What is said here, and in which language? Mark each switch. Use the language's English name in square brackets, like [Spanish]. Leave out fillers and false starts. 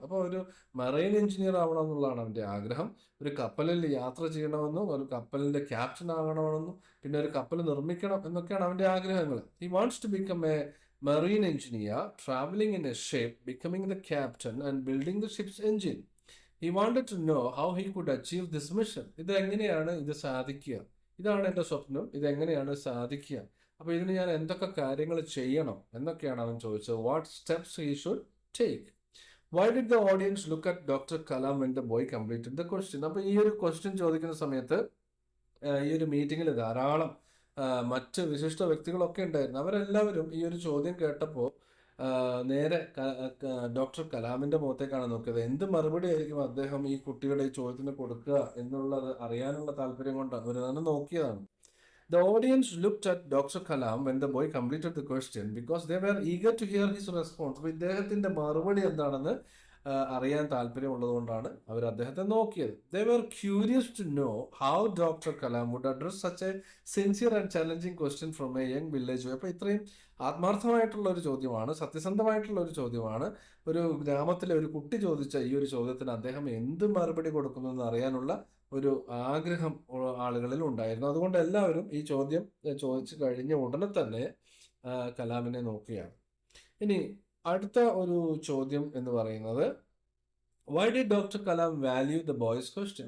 [Malayalam] അപ്പോൾ ഒരു marine engineer ആവണം എന്നുള്ളതാണ് അവൻ്റെ ആഗ്രഹം. ഒരു കപ്പലിൽ യാത്ര ചെയ്യണമെന്നും ഒരു കപ്പലിൻ്റെ ക്യാപ്റ്റൻ ആകണമെന്നും പിന്നെ ഒരു കപ്പൽ നിർമ്മിക്കണം എന്നൊക്കെയാണ് അവൻ്റെ ആഗ്രഹങ്ങൾ. [English] He wants to become a marine engineer, travelling in a ship, becoming the captain and building the ship's engine. He wanted to know how he could achieve this mission. [Malayalam] ഇത് എങ്ങനെയാണ് ഇത് സാധിക്കുക? ഇതാണ് എൻ്റെ സ്വപ്നം, ഇതെങ്ങനെയാണ് സാധിക്കുക? അപ്പോൾ ഇതിന് ഞാൻ എന്തൊക്കെ കാര്യങ്ങൾ ചെയ്യണം എന്നൊക്കെയാണ് അവൻ ചോദിച്ചത്. [English] What steps he should take. Why did the audience look at doctor Kalam when the boy completed the question. [Malayalam] അപ്പോൾ ഈ ഒരു ക്വസ്റ്റ്യൻ ചോദിക്കുന്ന സമയത്ത് ഈ ഒരു മീറ്റിങ്ങിൽ ധാരാളം മറ്റ് വിശിഷ്ട വ്യക്തികളൊക്കെ ഉണ്ടായിരുന്നു. അവരെല്ലാവരും ഈ ഒരു ചോദ്യം കേട്ടപ്പോൾ നേരെ ഡോക്ടർ കലാമിൻ്റെ മുഖത്തേക്കാണ് നോക്കിയത്. എന്ത് മറുപടി ആയിരിക്കും അദ്ദേഹം ഈ കുട്ടിയുടെ ഈ ചോദ്യത്തിന് കൊടുക്കുക എന്നുള്ളത് അറിയാനുള്ള താല്പര്യം കൊണ്ട് അവർ തന്നെ നോക്കിയതാണ്. [English] The audience looked at Dr. Kalam when the boy completed the question because they were eager to hear his response. [Malayalam] അപ്പോൾ ഇദ്ദേഹത്തിൻ്റെ മറുപടി എന്താണെന്ന് അറിയാൻ താല്പര്യമുള്ളതുകൊണ്ടാണ് അവർ അദ്ദേഹത്തെ നോക്കിയത്. [English] They were curious to know how Dr. Kalam would address such a sincere and challenging question from a young village boy. [Malayalam] അപ്പോൾ ഇത്രയും ആത്മാർത്ഥമായിട്ടുള്ള ഒരു ചോദ്യമാണ്, സത്യസന്ധമായിട്ടുള്ള ഒരു ചോദ്യമാണ്. ഒരു ഗ്രാമത്തിലെ ഒരു കുട്ടി ചോദിച്ച ഈ ഒരു ചോദ്യത്തിന് അദ്ദേഹം എന്ത് മറുപടി കൊടുക്കുമെന്ന് അറിയാനുള്ള ഒരു ആഗ്രഹം ആളുകളിൽ ഉണ്ടായിരുന്നു. അതുകൊണ്ട് എല്ലാവരും ഈ ചോദ്യം ചോദിച്ചു കഴിഞ്ഞ ഉടനെ തന്നെ കലാമിനെ നോക്കുകയാണ്. ഇനി അടുത്ത ഒരു ചോദ്യം എന്ന് പറയുന്നത് [English] Why did doctor Kalam value the boy's question.